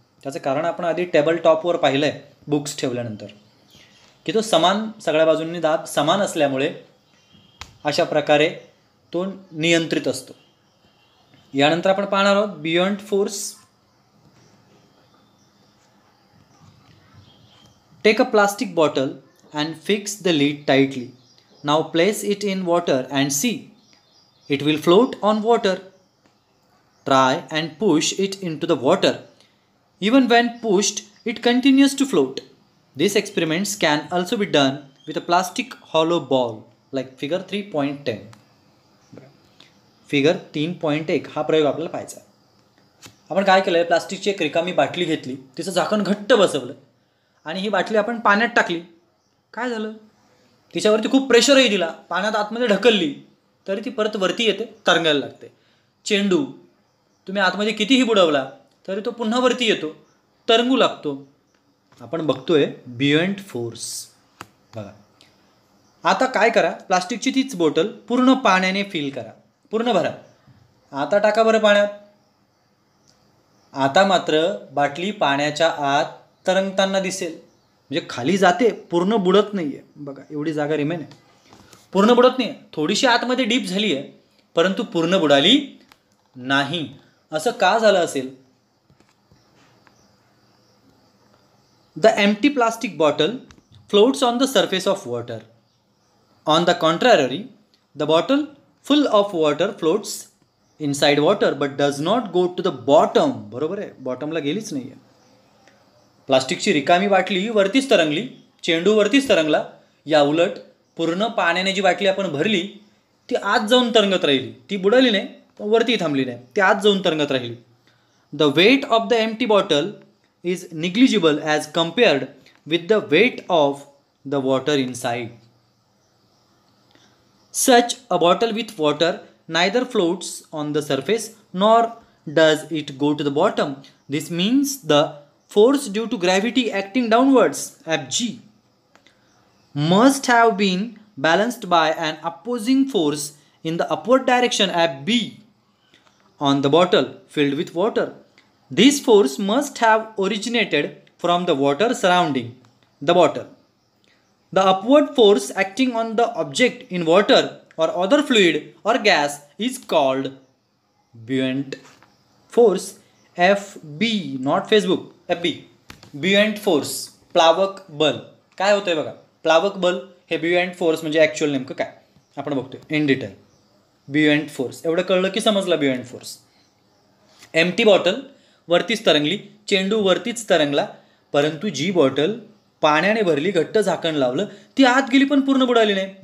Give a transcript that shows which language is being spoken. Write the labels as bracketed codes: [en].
[mr] त्याचं कारण आपण आधी टेबल टॉपवर पाहिलं आहे बुक्स ठेवल्यानंतर की तो समान, सगळ्या बाजूंनी दाब समान असल्यामुळे अशा प्रकारे तो नियंत्रित असतो. यानंतर आपण पाहणार आहोत beyond force. [en] Take a plastic bottle and fix the lid tightly. Now place it in water and see. It will float on water. Try and push it into the water. Even when pushed, it continues to float. These experiments can also be done with a plastic hollow ball like figure 3.10. [mr] Figure 3.1 हा प्रयोग आपल्याला पाहायचा. आपण काय केलं, प्लास्टिकची एक रिकामी बाटली घेतली, तिचं झाकण घट्ट बसवलं आणि ही बाटली आपण पाण्यात टाकली. काय झालं, तिच्यावरती खूप प्रेशरही दिला, पाण्यात आतमध्ये ढकलली तरी ती परत वरती येते, तरंगायला लागते. चेंडू तुम्ही आतमध्ये कितीही बुडवला तरी तो पुन्हा वरती येतो, तरंगू लागतो. आपण बघतोय बियॉन्ड फोर्स. बघा आता काय करा, प्लास्टिकची तीच बॉटल पूर्ण पाण्याने फिल करा, पूर्ण भरा. आता टाका बरं पाण्यात. आता मात्र बाटली पाण्याच्या आत तरंगताना दिसेल, म्हणजे खाली जाते, पूर्ण बुडत नाही आहे. बघा एवढी जागा रिमेन आहे, पूर्ण बुडत नाही आहे, थोडीशी आतमध्ये डीप झाली आहे परंतु पूर्ण बुडाली नाही. असं का झालं असेल? [en] The empty plastic bottle floats on the surface of water. On the contrary the bottle full of water floats inside water but does not go to the bottom. [mr] बरोबर आहे, बॉटमला गेलीच नाही आहे. प्लास्टिकची रिकामी बाटली वरतीच तरंगली, चेंडू वरतीच तरंगला. या उलट पूर्ण पाण्याने जी बाटली आपण भरली ती आत जाऊन तरंगत राहिली, ती बुडाली नाही वरती थांबली नाही, ती आत जाऊन तरंगत राहिली. [en] The weight of the empty bottle is negligible as compared with the weight of the water inside. Such a bottle with water neither floats on the surface nor does it go to the bottom. This means the force due to gravity acting downwards, Fg, must have been balanced by an opposing force in the upward direction, Fb, on the bottle filled with water. This force must have originated from the water surrounding the bottle. The upward force acting on the object in water or other fluid or gas is called buoyant force, FB, not Facebook, FB, buoyant force, प्लावक बल. [mr] काय होतंय बघा, प्लावक बल हे buoyant force म्हणजे actual नेमकं काय आपण बघतोय [en] In detail. [mr] buoyant force एवढं कळलं की समजला buoyant force. एम्प्टी बॉटल वरतीच तरंगली, चेंडू वरतीच तरंगला, परंतु जी बॉटल पाण्याने भरली, घट्ट झाकण लावलं, ती आत गेली पण पूर्ण बुडाली नाही.